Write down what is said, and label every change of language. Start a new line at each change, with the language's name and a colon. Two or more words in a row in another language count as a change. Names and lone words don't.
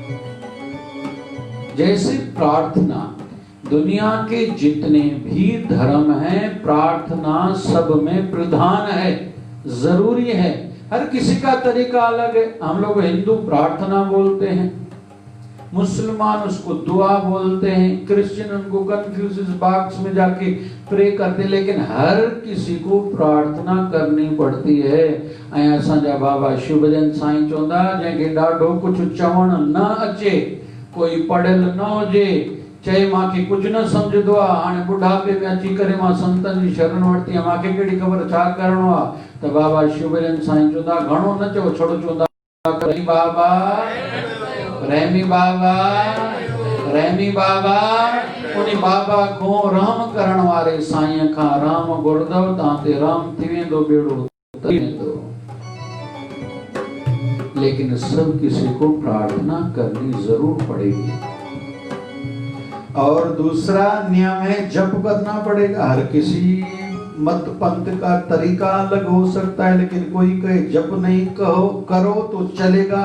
Hindi: जैसे प्रार्थना, दुनिया के जितने भी धर्म हैं, प्रार्थना सब में प्रधान है, जरूरी है। हर किसी का तरीका अलग है। हम लोग हिंदू प्रार्थना बोलते हैं, मुसलमान उसको दुआ बोलते हैं, क्रिश्चियन उनको
English: confuse box
Hindi: में जाके प्रे करते, लेकिन हर किसी को प्रार्थना करनी पड़ती है।
Sindhi: ऐं असांजा बाबा शिवभजन साईं चवंदा, जंहिंखे ॾाढो कुझु चवण न अचे, कोई पढ़ियल न हुजे, चए मांखे कुझु न सम्झंदो आहे, हाणे बुढ़ापे में अची करे मां संतनि जी शरण वरिती आहे, मांखे कहिड़ी ख़बर छा करिणो आहे, त बाबा शिवभजन साईं चवंदा घणो न चओ, छोड़ो चवंदा बाबा रहमी बाबा, रहमी बाबा, उन बाबा को रहम करण वारे साईं खां राम घुरदव, तां ते राम थी वेंदो, बेड़ो तरी वेंदो।
Hindi: लेकिन सब किसी को प्रार्थना करनी जरूर पड़ेगी। और दूसरा नियम है जप करना पड़ेगा। हर किसी मत पंथ का तरीका अलग हो सकता है, लेकिन कोई कहे जप नहीं करो तो चलेगा।